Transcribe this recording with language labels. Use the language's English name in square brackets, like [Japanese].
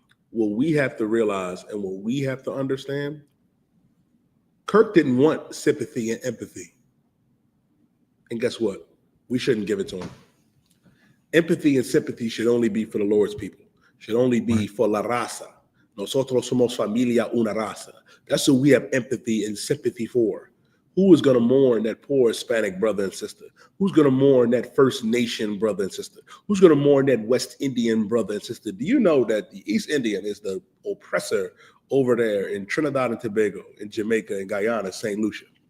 [English] What we have to realize and what we have to understand, Kirk didn't want sympathy and empathy. And guess what? We shouldn't give it to him. Empathy and sympathy should only be for the Lord's people, should only be for la raza. [Spanish] Nosotros somos familia una raza. [English] That's who we have empathy and sympathy for. Who is going to mourn that poor Hispanic brother and sister? Who's going to mourn that First Nation brother and sister? Who's going to mourn that West Indian brother and sister? Do you know that the East Indian is the oppressor over there in Trinidad and Tobago, in Jamaica, and Guyana, St. Lucia?